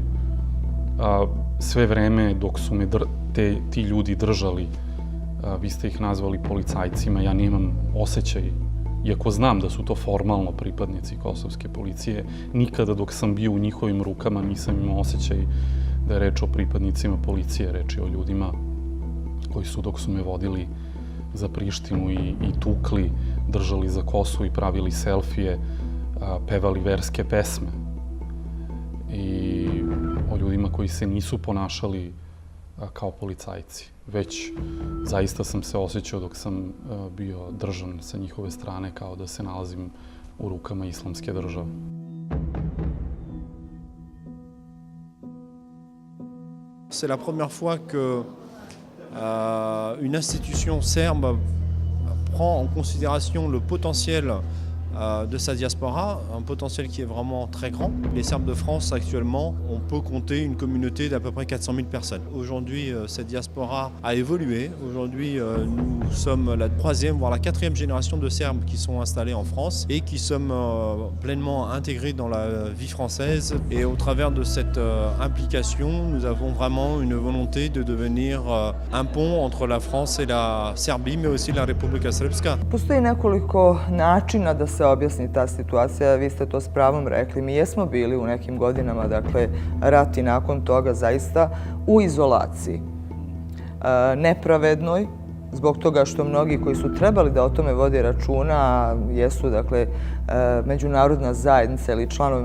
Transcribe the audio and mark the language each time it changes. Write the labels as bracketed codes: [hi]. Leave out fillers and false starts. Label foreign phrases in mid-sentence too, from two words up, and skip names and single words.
[sr] Sve vreme dok su me ti ljudi držali, vi ste ih nazvali policajcima, ja nemam osjećaj, iako znam da su to formalno pripadnici kosovske policije, nikada dok sam bio u njihovim rukama nisam imao osjećaj da je reč o pripadnicima policije, reč je o ljudima koji su dok su me vodili za Prištinu i tukli, držali za kosu i pravili selfije, pevali verske pesme. I o ljudima koji se nisu ponašali kao policajci, već zaista sam se osjećao dok sam bio držan sa njihove strane kao da se nalazim u rukama islamske države. [fr] C'est la première fois que une institution serbe prend en considération le potentiel de sa diaspora, un potentiel qui est vraiment très grand. Les Serbes de France, actuellement, on peut compter une communauté d'à peu près 400 000 personnes. Aujourd'hui, cette diaspora a évolué. Aujourd'hui, nous sommes la 3e, voire la 4e génération de Serbes qui sont installés en France et qui sommes pleinement intégrés dans la vie française. Et au travers de cette implication, nous avons vraiment une volonté de devenir un pont entre la France et la Serbie, mais aussi la Republika Srpska. [sr] Postoji nekoliko načina da se objasni ta situacija, vi ste to s pravom rekli. Mi jesmo bili u nekim godinama, dakle, rat i nakon toga zaista u izolaciji. Nepravednoj, zbog toga što mnogi koji su trebali da o tome vode računa, jesu, dakle, međunarodna zajednica ili članovi